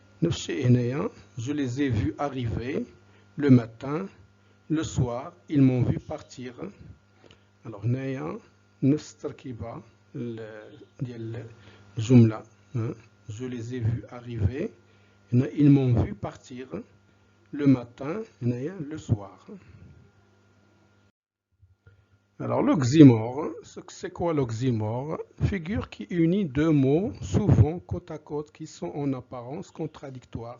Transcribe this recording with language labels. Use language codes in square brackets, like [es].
[fr] Je les ai vus arriver le matin, le soir, ils m'ont vu partir. [ar] Alors, نفس التركيبة ديال الجملة. [fr] Je les ai vus arriver, ils m'ont vu partir le matin, le soir. Alors l'oxymore, c'est quoi l'oxymore? Figure qui unit deux mots, souvent côte à côte, qui sont en apparence contradictoires.